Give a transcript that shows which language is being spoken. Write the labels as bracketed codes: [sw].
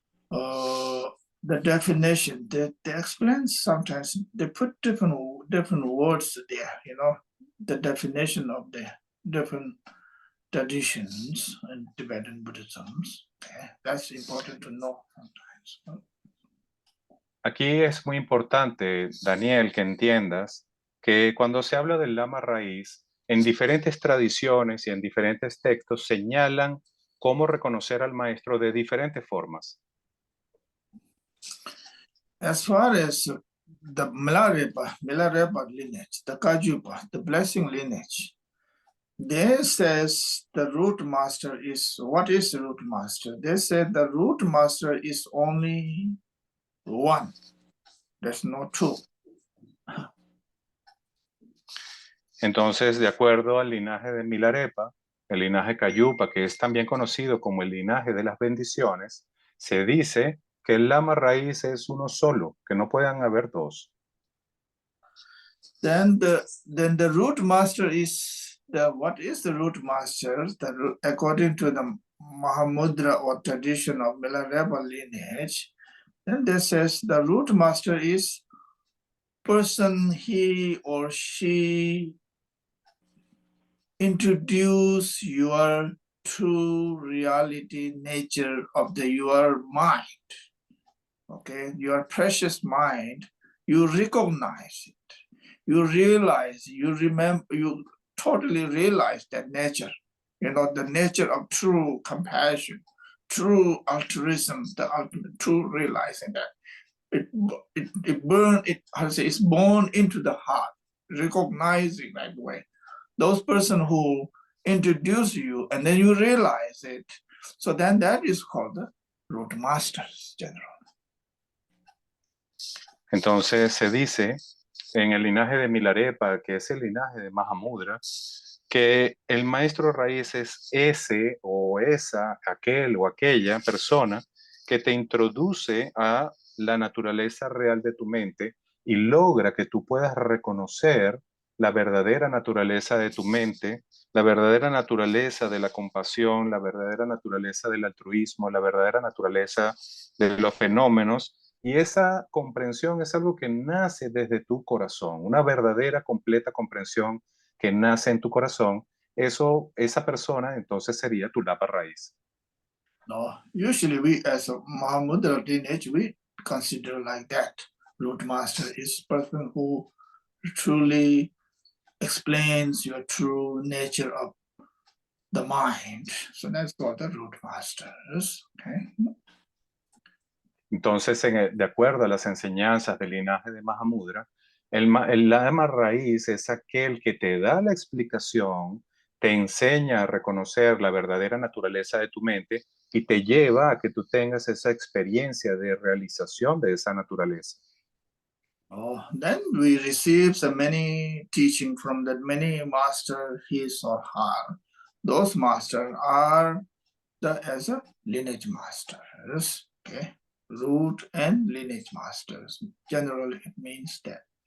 [en] the definition they explain, sometimes they put different words there, the definition of the different traditions in Tibetan Buddhism. Okay? That's important to know sometimes. [es] Aquí es muy importante, Daniel, que entiendas que cuando se habla del lama raíz, en diferentes tradiciones y en diferentes textos señalan cómo reconocer al maestro de diferentes formas. [en] As far as the Milarepa lineage, the Kajupa, the blessing lineage, they says the root master is, what is the root master? They said the root master is only one. There's no two. [es] Entonces, de acuerdo al linaje de Milarepa, el linaje Cayupa, que es también conocido como el linaje de las bendiciones, se dice que el lama raíz es uno solo, que no puedan haber dos. [en] Then the root master is what is the root master? According to the Mahamudra or tradition of Milarepa lineage, then they says the root master is person he or she introduce your true reality nature of your mind. Okay, your precious mind, you recognize it. you realize, you remember, you totally realize that nature, the nature of true compassion, true altruism, the ultimate true realizing that it's born into the heart, recognizing that way. Those person who introduce you and then you realize it. So then that is called the root masters, general. [es] Entonces se dice en el linaje de Milarepa, que es el linaje de Mahamudra, que el maestro raíz es ese o esa, aquel o aquella persona que te introduce a la naturaleza real de tu mente y logra que tú puedas reconocer la verdadera naturaleza de tu mente, la verdadera naturaleza de la compasión, la verdadera naturaleza del altruismo, la verdadera naturaleza de los fenómenos. Y esa comprensión es algo que nace desde tu corazón, una verdadera, completa comprensión que nace en tu corazón. Esa persona entonces sería tu lapa raíz. [en] No, usually we as a Mahamudra lineage, we consider like that. Root master is person who truly explains your true nature of the mind. So that's called the root masters. Okay. [es] Entonces, de acuerdo a las enseñanzas del linaje de Mahamudra, el lama raíz es aquel que te da la explicación, te enseña a reconocer la verdadera naturaleza de tu mente y te lleva a que tú tengas esa experiencia de realización de esa naturaleza. [en] Oh, then we receive so many teaching from that many master, his or her. Those masters are as a lineage masters, okay? Root and lineage masters. Generally, it means that.